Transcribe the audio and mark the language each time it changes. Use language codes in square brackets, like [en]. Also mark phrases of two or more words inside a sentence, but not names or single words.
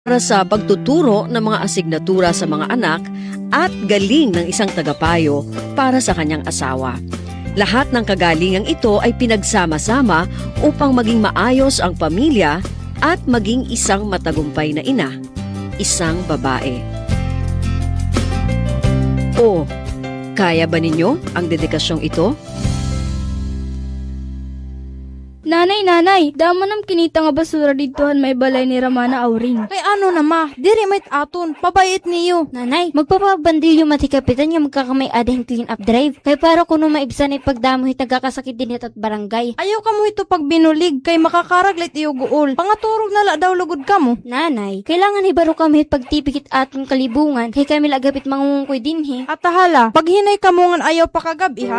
[tl] para sa pagtuturo ng mga asignatura sa mga anak at galing ng isang tagapayo para sa kanyang asawa. Lahat ng kagalingang ito ay pinagsama-sama upang maging maayos ang pamilya at maging isang matagumpay na ina, isang babae. O, kaya ba ninyo ang dedikasyong ito? [war] Nanay, damo nam kinita nga basura ditohan may balay ni Ramana Auring. Kay ano na ma, diri may aton, pabayit niyo. Nanay, magpapabandilyo mati kapitan nga magkakamay ading clean up drive. Kay para kuno maibsan ay pagdamoy tagakasakit din at barangay. Ayaw ka mo ito pag binulig, kay makakaraglit iyo guol. Pangaturog na la daw lugod ka mo. Nanay, kailangan hibaro kami pagtipikit atong kalibungan kay kami lagapit mangungkoy dinhi. At tahala, pag hinay ka mo ngan ayaw pakagabi ha.